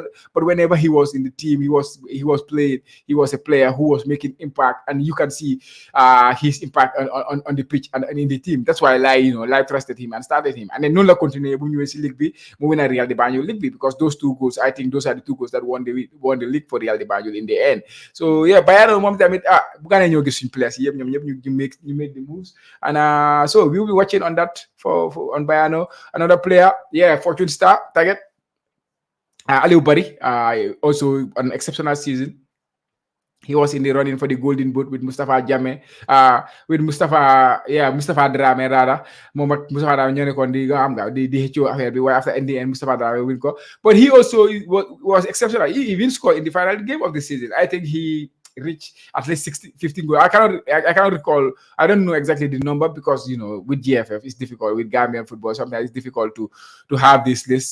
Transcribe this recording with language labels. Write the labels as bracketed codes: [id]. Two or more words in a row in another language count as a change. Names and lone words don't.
[en] But whenever he was in the team, he was played. He was a player who was making impact, and you can see his impact on the pitch and in the team. That's why Lai trusted him and started him. And then Nula continued when USC League B, moving at Real de Banjul League B because those 2 goals, I think those are the 2 goals that won the league for Real de Banjul in the end. So Bayern [wo] mom tamit buga na ñoo gis suñ place yëpp ñom ñëpp ñu [en] make the moves and so we will be watching on that for on Bayern. Another player, Fortune Star target Aliou Bari, also an exceptional season. He was in the running for the Golden Boot with Mustafa Jammeh, with Mustafa Dramé rather. [wo] Mustafa Dramé ñoo nekkoon di xëccoo affaire bi waaye [en] after in the end [wo] Mustafa Dramé win ko. [en] But he also was exceptional. He even scored in the final game of the season. I think he reach at least 15 goals. I cannot recall. I don't know exactly the number because with GFF it's difficult. With Gambian football sometimes it's difficult to have this list.